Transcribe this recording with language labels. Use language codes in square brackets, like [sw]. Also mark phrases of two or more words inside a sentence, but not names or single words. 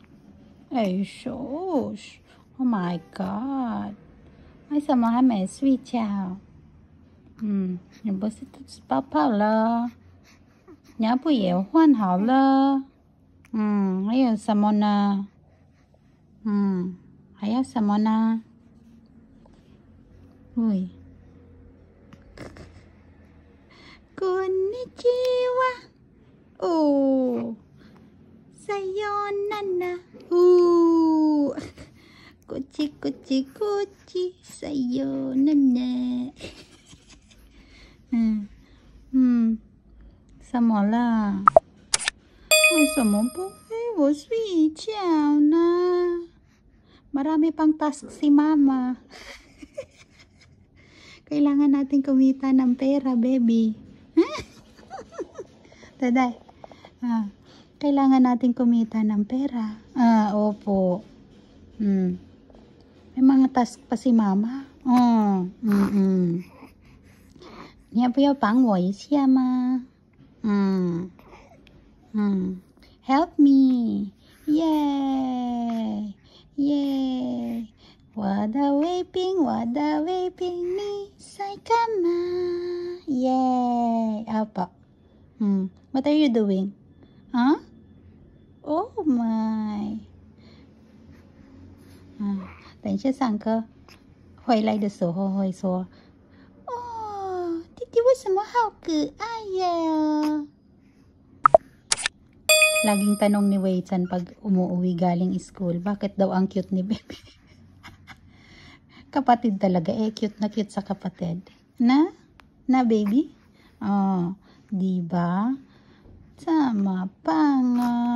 [zh] 哎，叔 ， [en] Oh my God， [zh] 为什么还没睡觉？你不是肚子饱饱了？尿布也换好了。还有什么呢？还有什么呢？喂。 [ja] こんにちは。Oh, sayonara. Kuchi, kuchi, kuchi, sayonara. [zh] 什么了？为什么不陪我睡觉呢？ [tl] Marami pang task si mama. Kailangan natin kumita ng pera, baby. Daday. Kailangan natin kumita ng pera. Opo. May mga task pa si mama. [zh] 你要不要帮我一下吗 ？ [en] Help me. Yay. Yay. [zh] 我的胃病你在干嘛 Yay. Apa? [en] What are you doing? Oh my. [zh] 等一下上课回来的时候会说，弟弟为什么好可爱呀？ [tl] Laging tanong ni Wei-chan pag umuwi galing school, bakit daw ang cute ni baby? Kapatid talaga, cute na cute sa kapatid. Na baby? Diba? Sama pa nga.